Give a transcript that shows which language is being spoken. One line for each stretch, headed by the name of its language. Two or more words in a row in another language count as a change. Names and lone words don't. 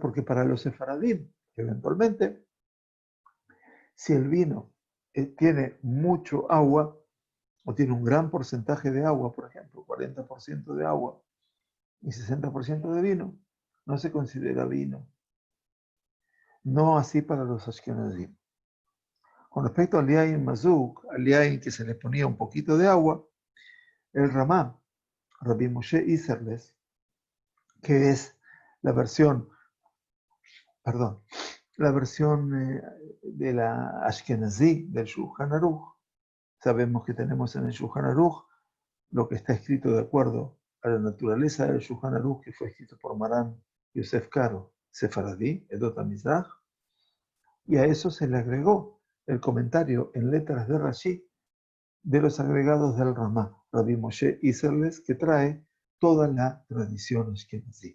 Spanish: Porque para los sefaradim, eventualmente, si el vino tiene mucho agua, o tiene un gran porcentaje de agua, por ejemplo, 40% de agua y 60% de vino, no se considera vino. No así para los ashkenazim. Con respecto al
Hebrew: יין מזוג,
Spanish: al yain que se le ponía un poquito de agua, el Ramá, Rabbi Moshe Isserles, que es la versión, de la Ashkenazí del Shulchan Aruch. Sabemos que tenemos en el Shulchan Aruch lo que está escrito de acuerdo a la naturaleza del Shulchan Aruch, que fue escrito por Marán Yosef Karo, Sefaradí,
Hebrew: עדות המזרח,
Spanish: y a eso se le agregó el comentario en letras de Rashi de los agregados del Ramá, Rabbi Moshe Isserles, que trae toda la tradición ashkenazí.